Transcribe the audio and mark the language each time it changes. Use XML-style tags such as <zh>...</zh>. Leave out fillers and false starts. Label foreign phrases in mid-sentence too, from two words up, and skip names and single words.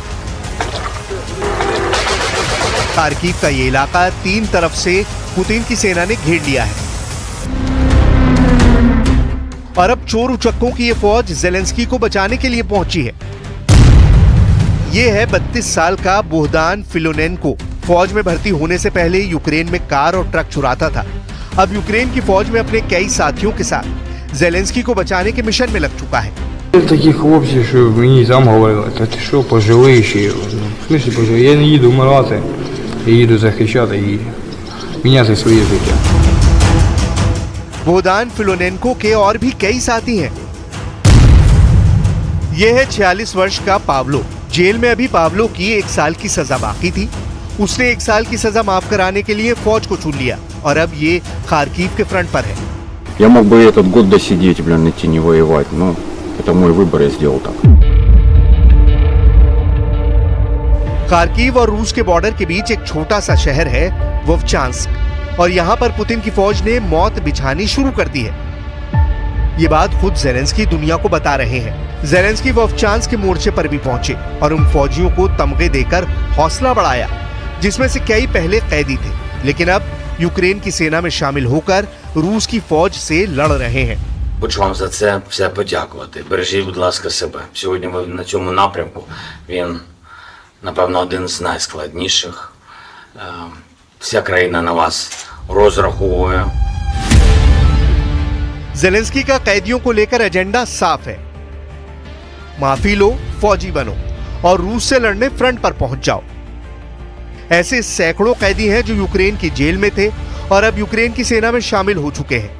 <hi>खार्किव का ये इलाका 3 तरफ से पुतिन की सेना ने घेर लिया है और अब चोर उचक्कों की ये फौज जेलेंस्की को बचाने के लिए पहुंची है। ये है 32 साल का बोहदान फिलोनेंको। फौज में भर्ती होने से पहले यूक्रेन में कार और ट्रक चुराता था। अब यूक्रेन की फौज में अपने कई साथियों के साथ जेलेंस्की को बचाने के मिशन में लग चुका है।</hi> <uk>Такі хлопці, що мені там говорили, та ти що, поживи ще.</uk> <ru>В смысле поживи?</ru> <uk>Я не їду вмирати, я їду захищати і міняти своє життя.</uk> <hi>बोहदान फिलोनेंको के और भी कई साथी हैं। यह है 46 वर्ष का पाब्लो। जेल में अभी पाब्लो की 1 साल की सजा बाकी थी। उसने 1 साल की सजा माफ कराने के लिए फौज को चुन लिया और अब ये खार्किव के फ्रंट पर है।</hi> <ru>Я мог бы этот год досидеть, блин, идти не воевать, но это мой выбор, я сделал так.</ru> <hi>खार्किव और रूस के बॉर्डर के बीच एक छोटा सा शहर है वोवचांस्क और यहाँ पर पुतिन की फौज ने मौत बिछानी शुरू कर दी है। ये बात खुद जेलेंस्की दुनिया को बता रहे हैं। जेलेंस्की वोवचांस्क के मोर्चे पर भी पहुंचे और उन फौजियों को तमगे देकर हौसला बढ़ाया जिसमें से कई पहले कैदी थे, लेकिन अब यूक्रेन की सेना में शामिल होकर रूस की फौज से लड़ रहे हैं।</hi> <uk>Хочу вам за це все подякувати. Бережіть, будь ласка, себе. Сьогодні ви на цьому напрямку. Він, напевно, один з найскладніших. Вся країна на вас розраховує.</uk> <hi>जेलेंस्की का कैदियों को लेकर एजेंडा साफ है। माफी लो, फौजी बनो और रूस से लड़ने फ्रंट पर पहुंच जाओ। ऐसे सैकड़ों कैदी हैं जो यूक्रेन की जेल में थे और अब यूक्रेन की सेना में शामिल हो चुके हैं।</hi>